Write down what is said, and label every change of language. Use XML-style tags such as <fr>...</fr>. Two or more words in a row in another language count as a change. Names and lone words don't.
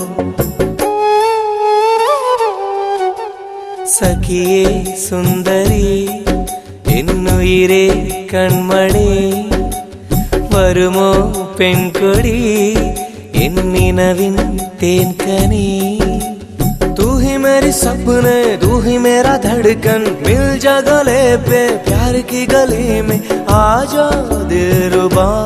<ml>സഖിയേ സുന്ദരി എന്നുയിരേ കൺമണി, വരുമോ പെൺകൊടി എന്നിനവിൻ തേൻകനി.</ml> <hi>तू ही मेरी सपने, तू ही मेरा धड़कन, मिल जा गले पे प्यार की गली में, आजा दिलरुबा.</hi>